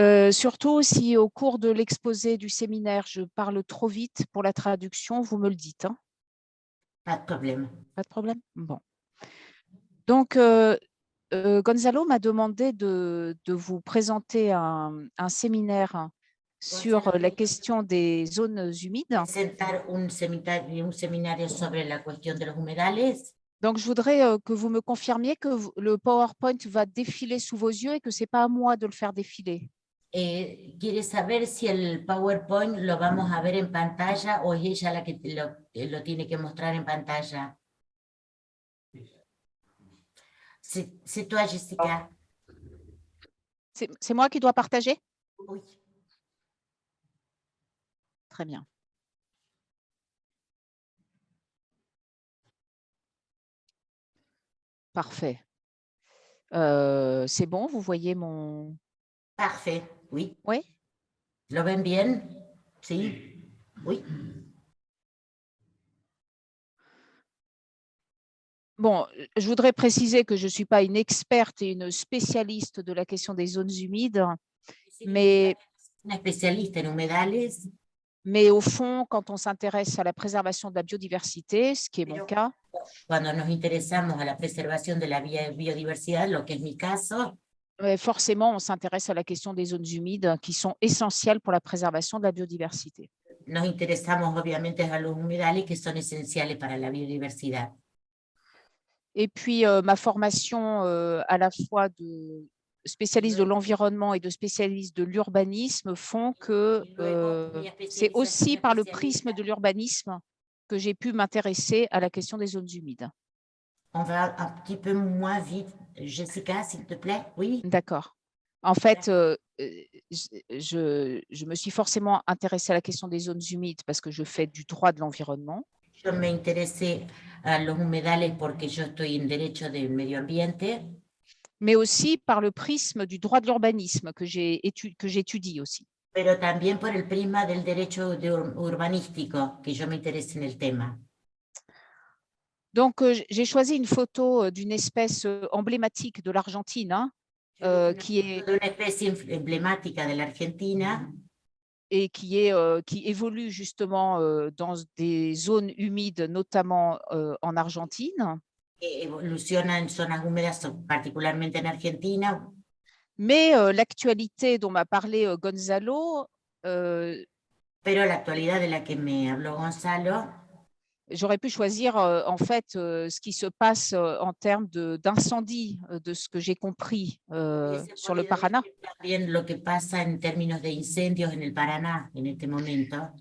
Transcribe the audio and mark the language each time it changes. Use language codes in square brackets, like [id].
[fr] Surtout si au cours de l'exposé du séminaire, je parle trop vite pour la traduction, vous me le dites. Hein? Pas de problème. Pas de problème? Bon. Donc, Gonzalo m'a demandé de vous présenter un séminaire sur la question des zones humides. [es] Presentar un seminario sobre la cuestión de los humedales. [fr] Donc, je voudrais que vous me confirmiez que le PowerPoint va défiler sous vos yeux et que ce n'est pas à moi de le faire défiler. [es] ¿Quiere saber si el PowerPoint lo vamos a ver en pantalla o es ella la que lo tiene que mostrar en pantalla? [fr] C'est toi, Jessica. C'est moi qui dois partager? Oui. Très bien. Parfait. C'est bon, vous voyez mon... Parfait, oui. Oui? [es] ¿Lo ven bien? Sí. Oui. [fr] Bon, je voudrais préciser que je ne suis pas une experte et une spécialiste de la question des zones humides, mais au fond, quand on s'intéresse à la préservation de la biodiversité, ce qui est mon cas, [es] cuando nos interesamos a la preservación de la biodiversidad, lo que es mi caso, [fr] forcément, on s'intéresse à la question des zones humides qui sont essentielles pour la préservation de la biodiversité. [es] Nos interesamos obviamente a los humedales que son esenciales para la biodiversidad. [fr] Et puis, ma formation à la fois de spécialiste de l'environnement et de spécialiste de l'urbanisme font que c'est aussi par le prisme de l'urbanisme que j'ai pu m'intéresser à la question des zones humides. On va un petit peu moins vite. Jessica, s'il te plaît. Oui. D'accord. En fait, je me suis forcément intéressée à la question des zones humides parce que je fais du droit de l'environnement. [es] Yo me interesé a los humedales porque yo estoy en derecho del medio ambiente. [fr] Mais aussi par le prisme du droit de l'urbanisme que j'étudie aussi. [es] pero también por el prisma del derecho urbanístico, que yo me interese en el tema. [fr] Donc, j'ai choisi une photo d'une espèce emblématique de l'Argentine, hein, qui est [es] De una especie emblemática de la Argentina [fr] et qui évolue justement dans des zones humides, notamment en Argentine. [es] que evoluciona en zonas húmedas, particularmente en Argentina. [fr] Mais l'actualité dont m'a parlé Gonzalo, [es] Pero la actualidad de la que me habló Gonzalo, [fr] j'aurais pu choisir en fait ce qui se passe en termes d'incendie, de ce que j'ai compris [es] hubiese [fr] sur le [es] podido [fr] Paraná, [es] elegir también lo que pasa en términos de incendios en el Paraná en este momento.